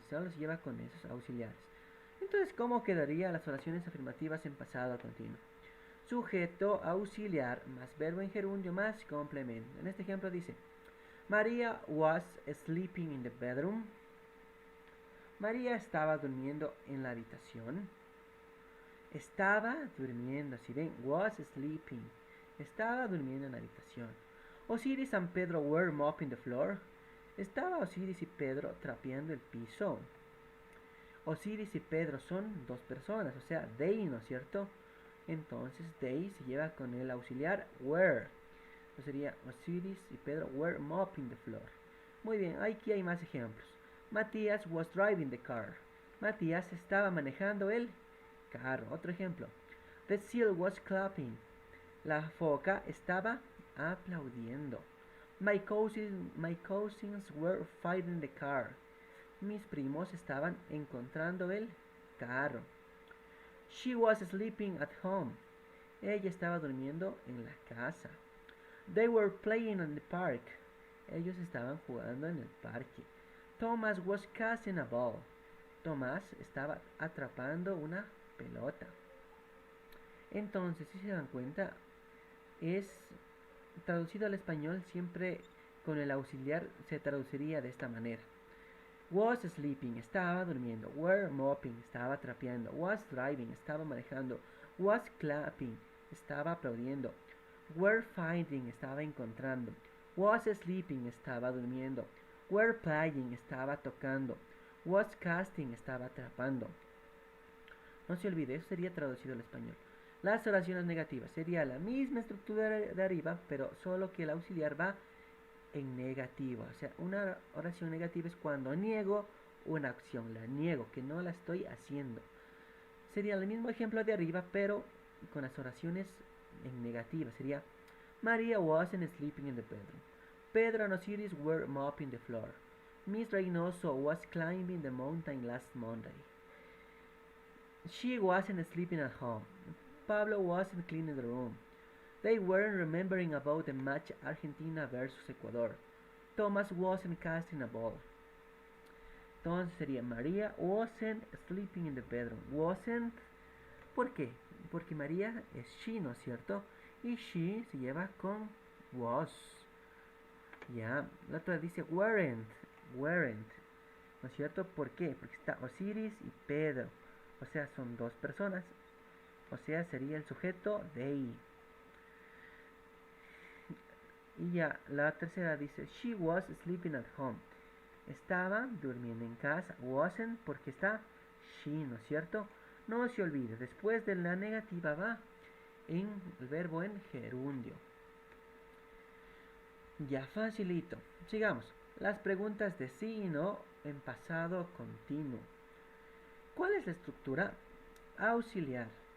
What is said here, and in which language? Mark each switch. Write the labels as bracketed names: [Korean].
[Spanish] Solo se lleva con esos auxiliares. Entonces, ¿cómo quedarían las oraciones afirmativas en pasado continuo? Sujeto, auxiliar, más verbo en gerundio, más complemento. En este ejemplo dice, [English] María was sleeping in the bedroom. [Spanish] María estaba durmiendo en la habitación. Estaba durmiendo, si ven, [English] was sleeping. [Spanish] Estaba durmiendo en la habitación. [English] Osiris and Pedro were mopping the floor. [Spanish] Estaba Osiris y Pedro trapeando el piso. Osiris y Pedro son dos personas, o sea, they, ¿no es cierto? Entonces, they se lleva con el auxiliar were. Entonces sería [English] Osiris y Pedro were mopping the floor. [Spanish] Muy bien, aquí hay más ejemplos. [English] Matías was driving the car. [Spanish] Matías estaba manejando el carro. Otro ejemplo. [English] The seal was clapping. [Spanish] La foca estaba aplaudiendo. [English] My cousins were finding the car. [Spanish] Mis primos estaban encontrando el carro. [English] She was sleeping at home. [Spanish] Ella estaba durmiendo en la casa. [English] They were playing in the park. [Spanish] Ellos estaban jugando en el parque. [English] Thomas was casting a ball. [Spanish] Tomás estaba atrapando una pelota. Entonces, si se dan cuenta, es traducido al español siempre con el auxiliar se traduciría de esta manera. [English] Was sleeping, [Spanish] estaba durmiendo. [English] Were mopping, [Spanish] estaba trapeando. [English] Was driving, [Spanish] estaba manejando. [English] Was clapping, [Spanish] estaba aplaudiendo. [English] Were finding, [Spanish] estaba encontrando. [English] Was sleeping, [Spanish] estaba durmiendo. [English] Were playing, [Spanish] estaba tocando. [English] Was casting, [Spanish] estaba atrapando. No se olvide, eso sería traducido al español. Las oraciones negativas sería la misma estructura de arriba, pero solo que el auxiliar va en negativo. O sea, una oración negativa es cuando niego una acción, la niego, que no la estoy haciendo. Sería el mismo ejemplo de arriba, pero con las oraciones en negativa. Sería [English] Maria wasn't sleeping in the bedroom. Pedro and Osiris were mopping the floor. Miss Reynoso was climbing the mountain last Monday. She wasn't sleeping at home. Pablo wasn't cleaning the room. They weren't remembering about the match Argentina versus Ecuador. Thomas wasn't casting a ball. [Spanish] Entonces sería [English] María wasn't sleeping in the bedroom. Wasn't, [Spanish] ¿por qué? Porque María es she, ¿no es cierto? Y she se lleva con was. Ya, la otra dice weren't, ¿no es cierto? ¿Por qué? Porque está Osiris y Pedro. O sea, son dos personas. O sea, sería el sujeto they. Y ya, la tercera dice, she was sleeping at home. estaba durmiendo en casa. Wasn't porque está she, ¿no es cierto? No se olvide, después de la negativa va en el verbo en gerundio. Ya facilito. Sigamos. Las preguntas de sí y no en pasado continuo. ¿Cuál es la estructura? Auxiliar.